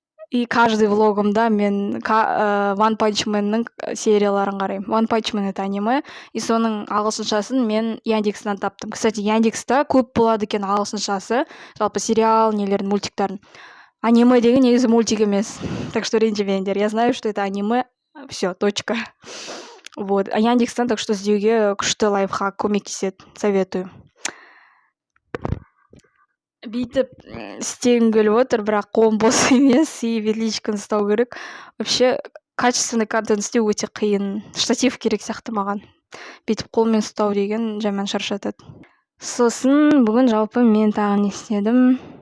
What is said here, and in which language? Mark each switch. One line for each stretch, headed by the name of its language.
Kazakh: И каждый влогымда мен One Punch Man-ның серияларын қараймын. One Punch Man —
Russian: это аниме,
Kazakh: и соның ағылшыншасын мен Яндекстен таптым.
Russian: Кстати,
Kazakh: Яндекста көп болады екен ағылшыншасы, жалпы сериал нелердің, мультиктардың. Аниме деген негізі мультик емес,
Russian: так что
Kazakh: ренжімеңдер.
Russian: Я знаю, что это аниме, все, точка. Вот.
Kazakh: А Яндекстен
Russian: так что
Kazakh: іздеуге күшті лайфхак, көмектеседі,
Russian: советую.
Kazakh: Бүйтіп істегім келіп отыр, бірақ қолым бос емес, и ветличканы ұстау керек.
Russian: Вообще качественный контент
Kazakh: істеу өте қиын. Штатив керек сияқты маған. Бүйтіп қолмен ұстау деген жаман шаршатады. Сосын бүгін жалпы мен тағы не істедім?